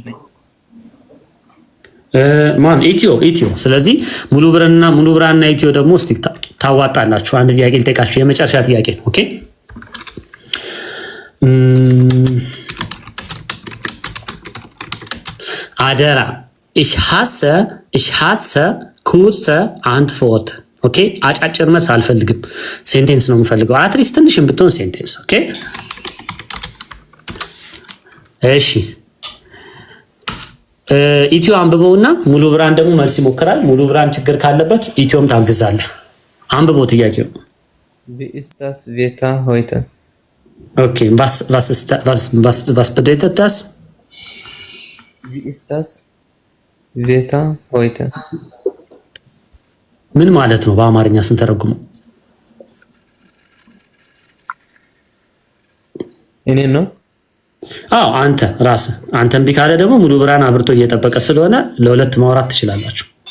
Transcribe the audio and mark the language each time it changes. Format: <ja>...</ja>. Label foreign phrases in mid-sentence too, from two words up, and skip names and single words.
<am>ማን ኢትዮ። ስለዚህ ሙሉ ብርሃንና ኢትዮ ደግሞ እስቲ ታዋጣላችሁ። አንድ ጥያቄ ልጠይቃችሁ፣ የመጨረሻ ጥያቄ ነው። ኦኬ አደራ</am> <de>ich hasse kurze Antwort</de> <am>ኦኬ አጫጭር መልስ አልፈልግም። ሴንቴንስ ነው የምፈልገው። አትሊስት ትንሽም ብትሆን ሴንቴንስ። ኦኬ እሺ ኢትዮ አንብበውና ሙሉ ብርሃን ደግሞ መልስ ይሞክራል። ሙሉ ብርሃን ችግር ካለበት ኢትዮም ታግዛለህ። አንብበው ጥያቄው።</am> <de>Wie ist das Wetter heute? Okay, was bedeutet das? Wie ist das Wetter heute</de> <am>ምን ማለት ነው በአማርኛ ስንተረጉመው? እኔ ነው? አዎ አንተ ራስህ። አንተም ቢካለ ደግሞ ሙሉ ብርሃን አብርቶ እየጠበቀ ስለሆነ ለሁለት ማውራት ትችላላችሁ።</am>